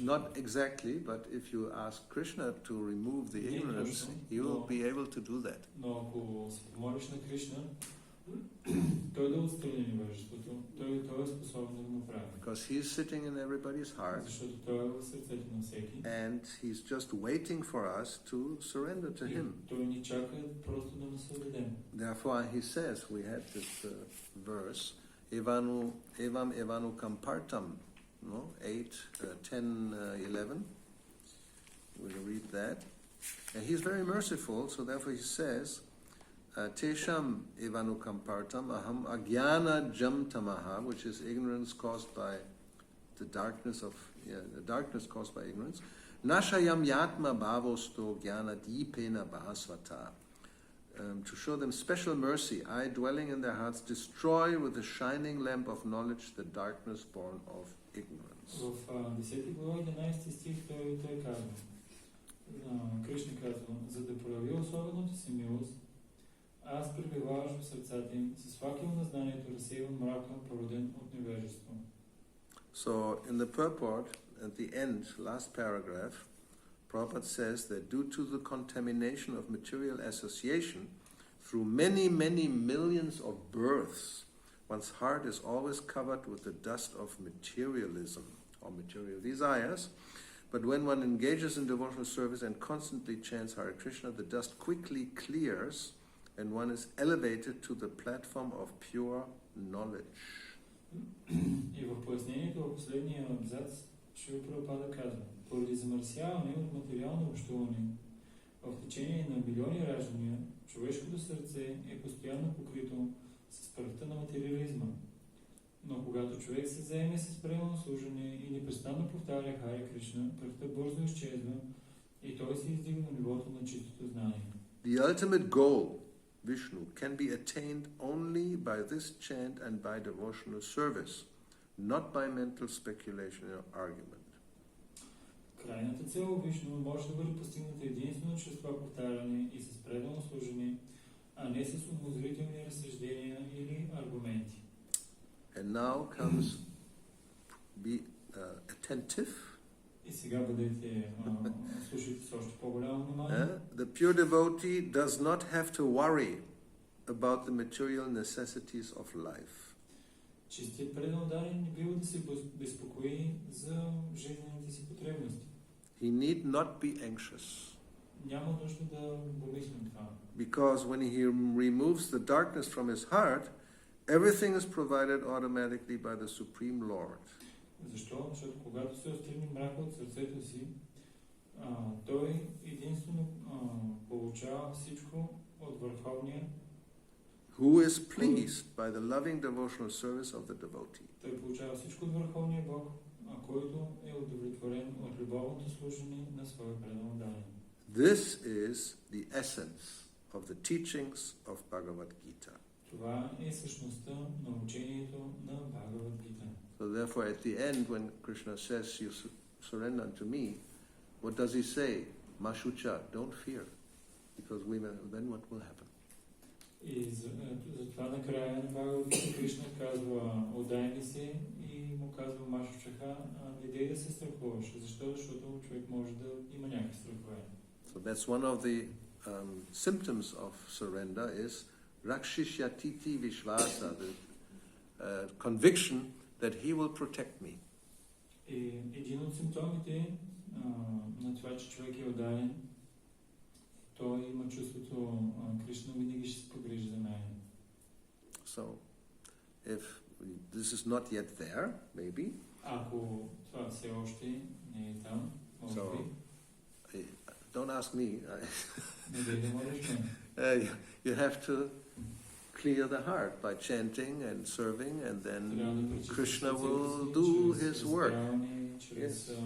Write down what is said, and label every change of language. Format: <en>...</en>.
<en>Not exactly, but if you ask Krishna to remove the ignorance, he will be able to do that.</en> <bg>Но ако се помолиш на Кришна, той да отстрани невежеството, той е способен да го направи.</bg> <en>Because he is sitting in everybody's heart.</en> <bg>Защото той е в сърцето на всеки.</bg> <en>And he's just waiting for us to surrender to him.</en> <bg>Той ни чака просто да му се отдадем.</bg> <en>Therefore he says, we had this verse,</en> <sa>evam evanu kampartam,</sa> <en>no? 8, 10, 11. We'll read that. And he's very merciful, so therefore he says,</en> <sa>Tesham evanu kampartam aham agyana jam tamaha,</sa> <en>which is ignorance caused by the darkness caused by ignorance.</en> <sa>Nashayam yatma bhavosto jnana dipena bhasvata.</sa> <en>To show them special mercy, I, dwelling in their hearts, destroy with the shining lamp of knowledge the darkness born of ignorance.</en> <bg>В 10 глава 11 стих той казва, Кришна казва, за да прояви особената си милост, аз пребиваваш в сърцата им, с факел на знанието разсейвам мрака, породен от невежество.</bg> <en>So, in the purport, at the end, last paragraph, Prabhupada says that due to the contamination of material association, through many, many millions of births, one's heart is always covered with the dust of materialism or material desires. But when one engages in devotional service and constantly chants Hare Krishna, the dust quickly clears and one is elevated to the platform of pure knowledge.</en> <bg>И в пояснението в последния абзац Шрила Прабхупада казва, поради замърсяване от материално общуване, в течение на милиони раждания, човешкото сърце е постоянно покрито с пръхта на материализма. Но когато човек се заеме с правилно служене и непрестанно повтаря Харе Кришна, пръхта бързо изчезва и той се издига на нивото на чистото знание.</bg> <en>The ultimate goal, Vishnu, can be attained only by this chant and by devotional service, not by mental speculation or argument.</en> <bg>Крайната цел Вишну може да бъде постигната единствено чрез това повтаряне и с преданно служене, а не с умозрителни разсъждения или аргументи.</bg> <en>And now comes be attentive.</en> <bg>И сега бъдете слушайте с още по-голямо внимание.</bg> <en>The pure devotee does not have to worry about the material necessities of life.</en> <bg>Чистият предан дарен не бива да се безпокои за жизнените си потребности.</bg> <en>He need not be anxious.</en> <bg>Няма нужда да помислим това.</bg> <en>Because when he removes the darkness from his heart, everything is provided automatically by the Supreme Lord.</en> <bg>Защо? Защото когато се отстрани мрака от сърцето си, той единствено получава всичко от Върховния,</bg> <en>who is pleased by the loving devotional service of the devotee.</en> <bg>Той получава всичко от Върховния Бог, който е удовлетворен от любовното служение на своя предан дарен.</bg> <en>This is the essence of the teachings of Bhagavad Gita.</en> <bg>Това е същността на учението на Бхагавад Гита.</bg> <en>So therefore, at the end, when Krishna says, "You surrender unto me," what does he say? Mashucha, don't fear, because then what will happen?</en> <bg>И затова накрая на Бхагавад Гита Кришна казва, отдай ми се, и му казва Машучаха, не дей да се страхуваш. Защо? Защото човек може да има някакви страхове.</bg> <en>So that's one of the symptoms of surrender is</en> <sa>Rakshishyatiti Vishvasa,</sa> <en>the conviction that he will protect me.</en> <bg>И един от симптомите на това, че човек е отдаден, той има чувството, Кришна винаги ще се погрижи за мен.</bg> <en>So, if this is not yet there, maybe.</en> <bg>Ако това все още не е там, може би.</bg> <en>Don't ask me.</en> <bg>Не дей да молиш мен.</bg> <en>You have to clear the heart by chanting and serving, and then Krishna will do his work. Yes.</en>